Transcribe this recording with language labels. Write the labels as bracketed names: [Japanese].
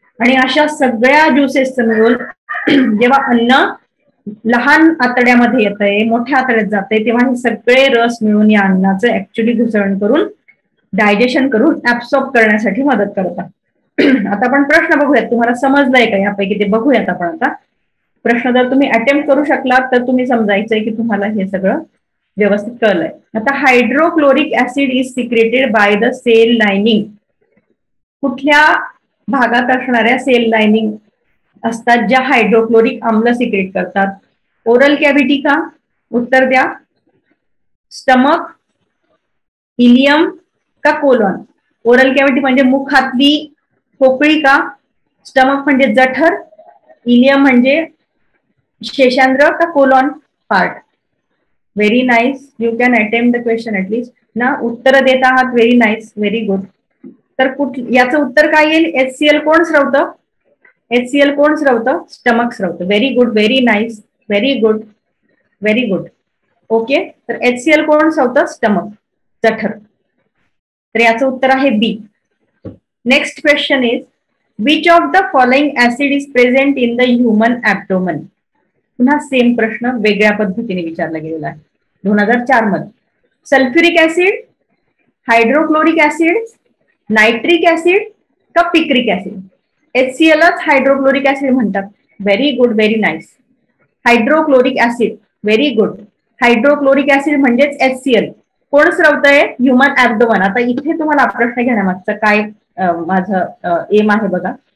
[Marathi] आणि अशा सगळ्या ज्युसेसचं मिळून जेव्हा अन्न लहान आतड्यामध्ये येत आहे मोठ्या आतड्यात जात आहे तेव्हा हे सगळे रस मिळून या अन्नाचं ऍक्च्युली घुसळण करून डायजेशन करून ऍब्सॉर्ब करण्यासाठी मदत करतात. आता आपण प्रश्न बघूयात. तुम्हाला समजलंय का यापैकी ते बघूयात आपण आता. प्रश्न जर तुम्ही अटेम्प्ट करू शकलात तर तुम्ही समजायचंय की तुम्हाला हे सगळं व्यवस्थित कळलंय. [English] आता hydrochloric acid is secreted by the cell lining. [Marathi] कुठल्या भागात असणाऱ्या सेल लाइनिंग असतात ज्या हायड्रोक्लोरिक आम्ल सिक्रेट करतात? ओरल कॅव्हिटी का? उत्तर द्या. स्टमक, इलियम का कोलॉन? ओरल कॅव्हिटी म्हणजे मुखातली पोकळी का? स्टमक म्हणजे जठर, इलियम म्हणजे शेषांद्र का colon part? [English] Very nice. You can attempt the question at least ना. [Marathi] उत्तर देत आहात. [English] Very nice, very good. [Marathi] तर याचं उत्तर काय येईल? HCl कोण स्रवतं? HCl कोण स्रवतं? Stomach स्रवतं. [English] Very good, very nice, very good, very good. [Marathi] Okay, तर HCl कोण स्रवतं? स्टमक, जठर. तर याचं उत्तर आहे बी. [English] Next question is which of the following acid is present in the human abdomen? [Marathi] पुन्हा सेम प्रश्न वेगळ्या पद्धतीने विचारला गेलेला आहे 2004 मध्ये. Sulphuric acid, hydrochloric acid, nitric acid का पिक्रिक ऍसिड? HClच हायड्रोक्लोरिक ऍसिड म्हणतात. [English] Very good, very nice. [Marathi] Hydrochloric acid, [English] Very good. [Marathi] Hydrochloric acid म्हणजेच HCl. कोण स्रवतंय? ह्युमन ऍब्डोमन. आता इथे तुम्हाला प्रश्न घेण्यामागचं काय माझं एम आहे बघा.